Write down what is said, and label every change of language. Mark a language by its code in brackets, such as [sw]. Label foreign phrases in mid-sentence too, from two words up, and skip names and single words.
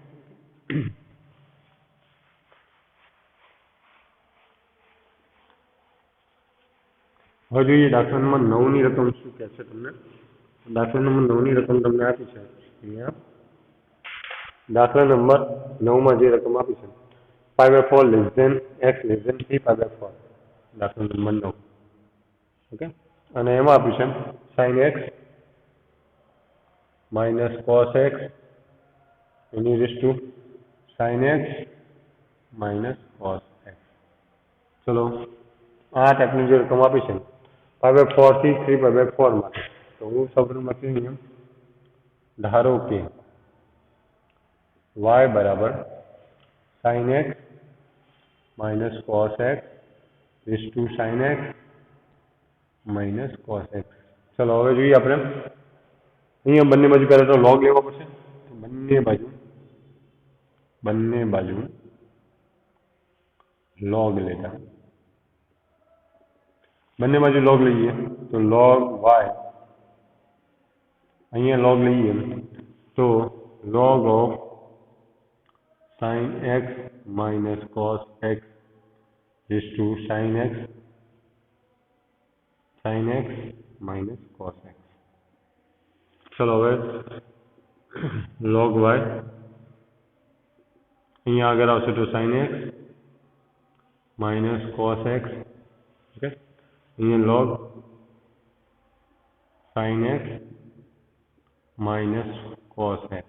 [gu] હવે જોઈએ દાખલા નંબર 9 ની રકમ શું કહે છે તમને. દાખલા નંબર 9 ની રકમ તમને આપી છે અહીંયા. દાખલા નંબર 9 માં જે રકમ આપી છે [en] pi/4 less than x less than 3 pi/4, [gu] દાખલા નંબર 9. ઓકે, અને એમાં આપ્યું છે [en] sin x minus cos x any raised to sin x minus cos x. [gu] ચલો આ ટાઈપની જે રકમ આપી છે pi/4 થી 3 pi/4 માટે, તો હું સૌપ્રથમ લખી નિયમ ધારો કે y બરાબર [en] sin x minus cos x raised to sin x minus cos x. [gu] ચલો હવે જોઈએ આપણે અહીંયા બંને બાજુ પહેલા તો log લેવો પડશે. તો બંને બાજુ log લેતા બંને બાજુ log લઈએ તો [en] log y, [gu] અહીંયા log લઈએ તો [en] log of sin x minus cos x is to sin x minus cos x. [gu] ચલો હવે [en] log y [gu] અહીંયા આગળ આવશે તો [en] sin x minus cos x. [gu] ઓકે, અહીંયા [en] log sin x minus cos x.